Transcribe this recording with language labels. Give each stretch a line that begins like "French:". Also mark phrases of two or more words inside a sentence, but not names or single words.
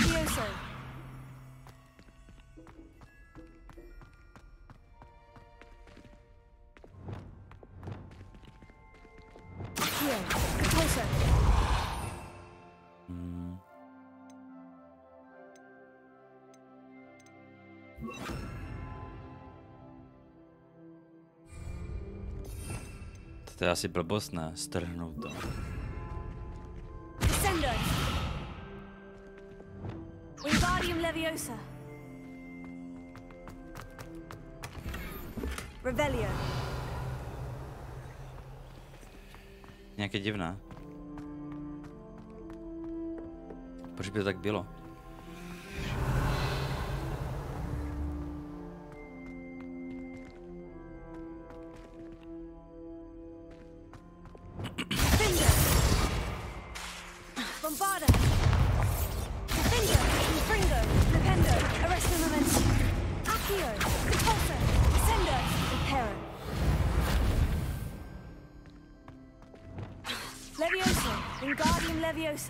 Czech: Levioso. Accio. Repulso. To je asi blbost, ne? Strhnout to. Descendo. Wingardium Leviosa. Revelio. Nějaké divné. Proč by to tak bylo? Bombarda. Defendo. Confringo. Dependo. Arresto momentum. Accio. Repulso. Descendo. Reparo. Leviosa. Wingardium Leviosa.